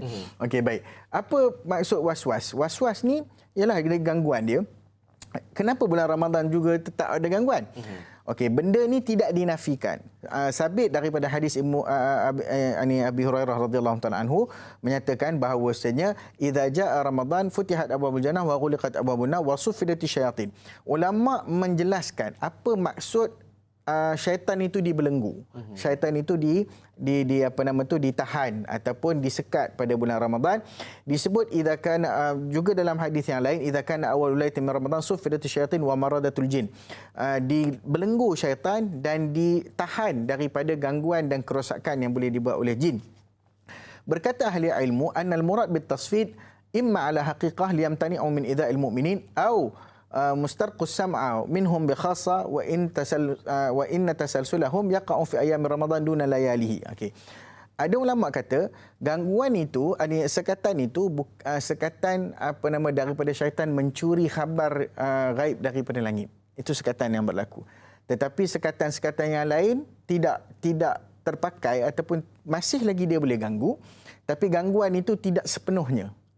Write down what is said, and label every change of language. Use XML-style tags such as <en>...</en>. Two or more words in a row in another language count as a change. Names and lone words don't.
<ms>Okey, baik. Apa maksud was-was? Was-was ni ialah gangguan dia. Kenapa bulan Ramadan juga tetap ada gangguan? Okey, benda ni tidak dinafikan. Sabit daripada hadis Abi Hurairah</ms> <ar>رضي الله تعالى عنه</ar> <ms>menyatakan bahawasanya</ms> <ar>إذا جاء رمضان فتحت أبواب الجنة وغلقت أبواب النار وصفدت الشياطين.</ar> <ms>Ulama menjelaskan apa maksud syaitan itu dibelenggu. Syaitan itu ditahan ataupun disekat pada bulan Ramadan.</ms> <ar>Disebut إذا كان</ar> <ms>juga dalam hadis yang lain</ms> <ar>إذا كان أول ليلة من رمضان صفدت الشياطين ومردة الجن.</ar> <ms>Dibelenggu syaitan dan ditahan daripada gangguan dan kerosakan yang boleh dibuat oleh jin. Berkata ahli ilmu</ms> <ar>أن المراد بالتصفيد إما على حقيقة ليمتنع من إيذاء المؤمنين أو مسترقو السمع منهم بخاصة وإن تسلسلهم يقع في أيام رمضان دون لياليه.</ar> <ms>Okey. Ada ulama kata gangguan itu, sekatan itu sekatan daripada syaitan mencuri khabar gaib daripada langit. Itu sekatan yang berlaku. Tetapi sekatan-sekatan yang lain tidak terpakai ataupun masih lagi dia boleh ganggu, tapi gangguan itu tidak sepenuhnya.</ms>